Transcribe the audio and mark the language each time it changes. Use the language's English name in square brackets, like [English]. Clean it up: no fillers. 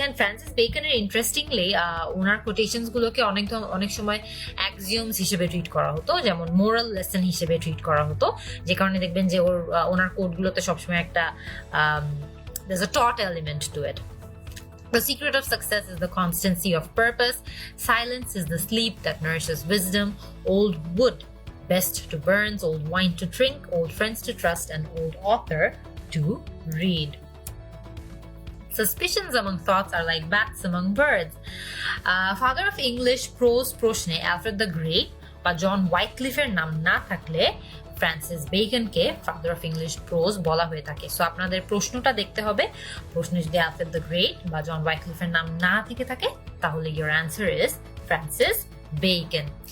[Bangla] And Francis বেকনের interestingly owner quotations গুলোকে অনেক সময় অ্যাক্সিওমস হিসেবে ট্রিট করা হতো, যেমন মোরাল লেসন হিসেবে ট্রিট করা হতো, যে কারণে দেখবেন যে ওনার কোডগুলোতে সবসময় একটা [English] there's a taught element to it. The secret of success is the constancy of purpose. Silence is the sleep that nourishes wisdom. Old wood, best to burn, old wine to drink, old friends to trust, and old author to read. Suspicions among thoughts are like bats among birds. Father of English prose [Bangla] প্রশ্নে Alfred the Great বা জন ওয়াইক্লিফের নাম না থাকলে Francis বেকনকে father of English pros বলা হয়ে থাকে। So আপনাদের প্রশ্নটা দেখতে হবে, প্রশ্নে যদি আলফ্রেড দ্য গ্রেট বা জন ওয়াইক্লিফের নাম না থেকে থাকে তাহলে [English] Your answer is Francis Bacon.